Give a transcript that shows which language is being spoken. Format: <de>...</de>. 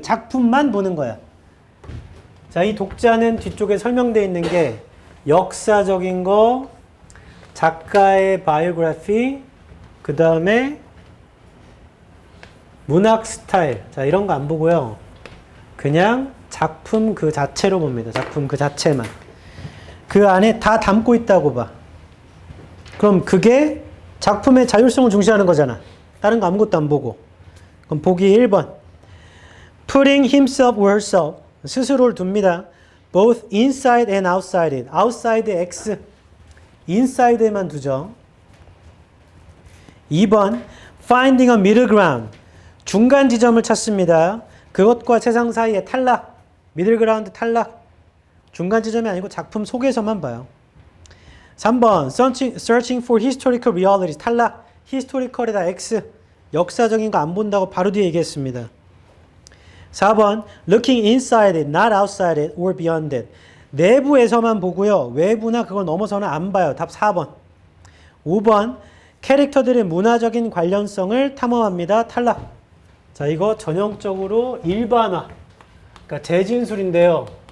<ko>작품만 보는 거야. 자, 이 독자는 뒤쪽에 설명되어 있는 게 역사적인 거, 작가의 바이오그래피, 그 다음에 문학 스타일. 자, 이런 거 안 보고요. 그냥 작품 그 자체로 봅니다. 작품 그 자체만. 그 안에 다 담고 있다고 봐. 그럼 그게 작품의 자율성을 중시하는 거잖아. 다른 거 아무것도 안 보고. 그럼 보기 1번.</ko> <en>Putting himself or herself.</en> <ko>스스로를 둡니다.</ko> <en>Both inside and outside it. outside X.</en> <ko>inside에만 두죠. 2번.</ko> <en>Finding a middle ground.</en> <ko>중간 지점을 찾습니다. 그것과 세상 사이의 탈락.</ko> <en>middle ground 탈락.</en> <ko>중간 지점이 아니고 작품 속에서만 봐요. 3번.</ko> <en>Searching for historical realities.</en> <ko>탈락. historical에다 X. 역사적인 거 안 본다고 바로 뒤에 얘기했습니다. 4번.</ko> <en>Looking inside it, not outside it, or beyond it.</en> <ko>내부에서만 보고요. 외부나 그걸 넘어서는 안 봐요. 답 4번. 5번. 캐릭터들의 문화적인 관련성을 탐험합니다. 탈락. 자, 이거 전형적으로 일반화. 그러니까 재진술인데요.</ko>